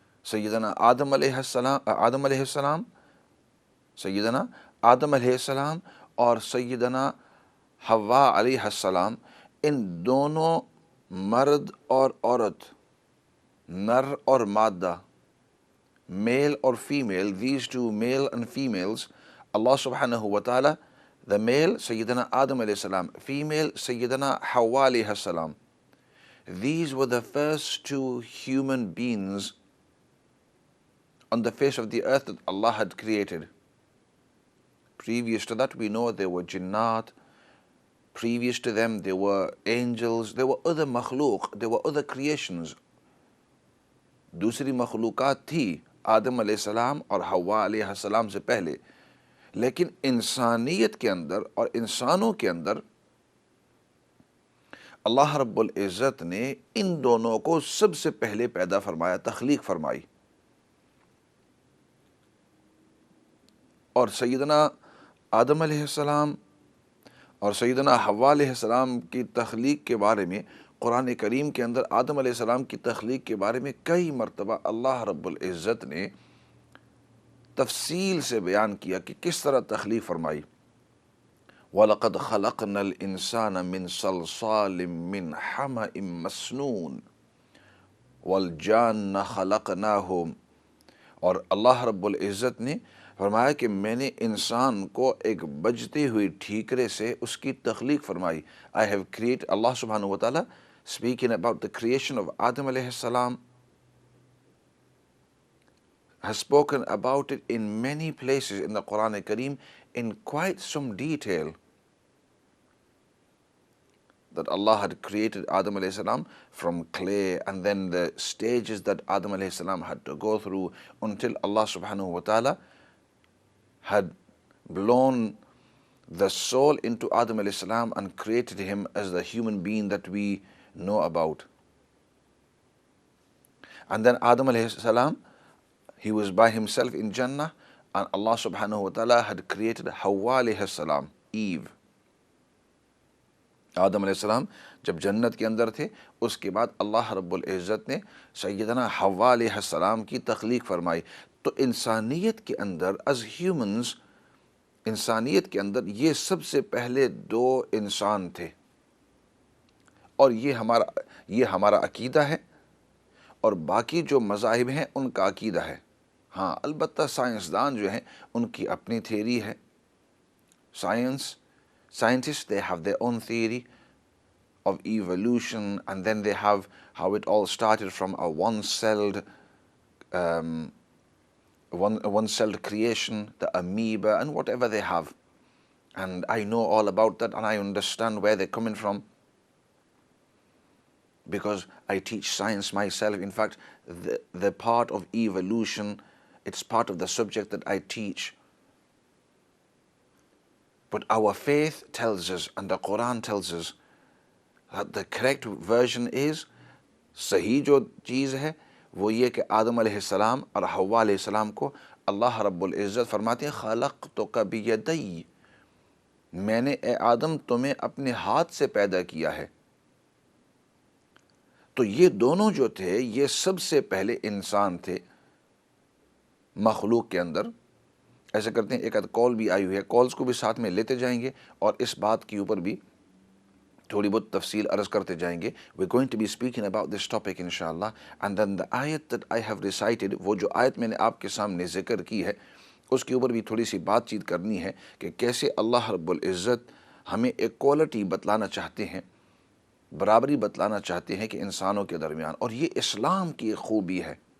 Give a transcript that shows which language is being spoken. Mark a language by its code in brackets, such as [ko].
[ur] سیدنا آدم علیہ السلام سیدنا آدم علیہ السلام اور سیدنا حوا علیہ السلام، ان دونوں مرد اور عورت، نر اور مادہ، میل اور female, [en] these two male and females، [ur] اللہ سبحانہ و تعالی، the male سیدنا آدم علیہ السلام، female سیدنا حوا علیہ السلام. [en] These were the first two human beings on the face of the earth that Allah had created. Previous to that, we know there were jinnat. Previous to them, there were angels. There were other makhlooq. There were other creations. [ur] دوسری مخلوقات تھی آدم علیہ السلام اور حوا علیہ السلام سے پہلے، لیکن انسانیت کے اندر اور انسانوں کے اندر اللہ رب العزت نے ان دونوں کو سب سے پہلے پیدا فرمایا، تخلیق فرمائی. اور سیدنا آدم علیہ السلام اور سیدنا حوا علیہ السلام کی تخلیق کے بارے میں قرآن کریم کے اندر آدم علیہ السلام کی تخلیق کے بارے میں کئی مرتبہ اللہ رب العزت نے تفصیل سے بیان کیا کہ کس طرح تخلیق فرمائی. [ar] وَلَقَدْ خَلَقْنَا الْإِنسَانَ مِنْ صَلْصَالٍ مِّنْ حَمَإٍ مَّسْنُونٍ وَالْجَانَّ خَلَقْنَاهُ. [ur] اور اللہ رب العزت نے فرمایا کہ میں نے انسان کو ایک بجتی ہوئی ٹھیکرے سے اس کی تخلیق فرمائی. [en] I have created, اللہ سبحانہ و تعالیٰ speaking about the creation of Adam alayhi salam has spoken about it in many places in the Quran Kareem in quite some detail, that Allah had created Adam alayhi salam from clay, and then the stages that Adam alayhi salam had to go through until Allah subhanahu wa ta'ala had blown the soul into Adam alayhi salam and created him as the human being that we know about. And then Adam alayhi salam, he was by himself in Jannah, and Allah subhanahu wa ta'ala had created Hawa alayhi salam, Eve. [ur] آدم علیہ السلام جب جنت کے اندر تھے، اس کے بعد اللہ رب العزت نے سیدنا حوا علیہ السلام کی تخلیق فرمائی. تو انسانیت کے اندر [en] as humans، [ur] انسانیت کے اندر یہ سب سے پہلے دو انسان تھے، اور یہ ہمارا عقیدہ ہے، اور باقی جو مذاہب ہیں ان کا عقیدہ ہے. ہاں البتہ سائنسدان جو ہیں ان کی اپنی تھیوری ہے. [en] Scientists, they have their own theory of evolution, and then they have how it all started from a one-celled creation, the amoeba, and whatever they have. And I know all about that, and I understand where they're coming from, because I teach science myself. In fact, the part of evolution, it's part of the subject that I teach. But our faith tells us, and the Quran tells us, that the correct version is, [ur] صحیح جو چیز ہے وہ یہ کہ آدم علیہ السلام اور حوا علیہ السلام کو اللہ رب العزت فرماتے ہیں خلقتک بیدی، میں نے اے آدم تمہیں اپنے ہاتھ سے پیدا کیا ہے. تو یہ دونوں جو تھے یہ سب سے پہلے انسان تھے مخلوق کے اندر. ایسا کرتے ہیں، ایک آدھ کال بھی آئی ہوئی ہے، کالز کو بھی ساتھ میں لیتے جائیں گے اور اس بات کے اوپر بھی تھوڑی بہت تفصیل عرض کرتے جائیں گے. [en] We're going to be speaking about this topic inshallah. And then the ayat that I have recited، [ur] وہ جو آیت میں نے آپ کے سامنے ذکر کی ہے، اس کے اوپر بھی تھوڑی سی بات چیت کرنی ہے کہ کیسے اللہ رب العزت ہمیں ایک کوالٹی بتلانا چاہتے ہیں، برابری بتلانا چاہتے ہیں کہ انسانوں کے درمیان، اور یہ اسلام کی ایک خوبی ہے.